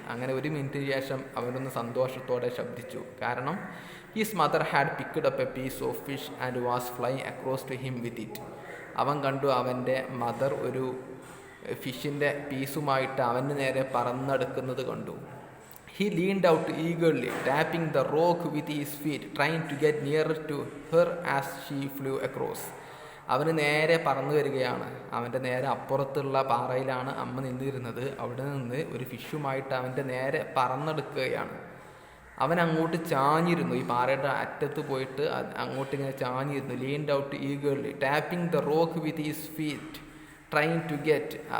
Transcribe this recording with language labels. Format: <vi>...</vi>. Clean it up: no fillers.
<ml>അങ്ങനെ ഒരു മിനിറ്റിന് ശേഷം അവനൊന്ന് സന്തോഷത്തോടെ ശബ്ദിച്ചു. കാരണം</ml> <en>His mother had picked up a piece of fish and was flying across to him with it.</en> <ml>അവൻ കണ്ടു അവൻ്റെ മദർ ഒരു ഫിഷിൻ്റെ പീസുമായിട്ട് അവന് നേരെ പറന്നെടുക്കുന്നത് കണ്ടു.</ml> <en>He leaned out eagerly, tapping the rock with his feet, trying to get nearer to her as she flew across.</en> <ml>അവന് നേരെ പറന്നു വരികയാണ്. അവൻ്റെ നേരെ അപ്പുറത്തുള്ള പാറയിലാണ് അമ്മ നിന്നിരുന്നത്. അവിടെ നിന്ന് ഒരു ഫിഷുമായിട്ട് അവൻ്റെ നേരെ പറന്നെടുക്കുകയാണ്. അവൻ അങ്ങോട്ട് ചാഞ്ഞിരുന്നു. ഈ പാറയുടെ അറ്റത്ത് പോയിട്ട് അങ്ങോട്ട് ഇങ്ങനെ ചാഞ്ഞിരുന്നു.</ml> <en>Leaned out eagerly, tapping the rock with his feet, trying to get.</en>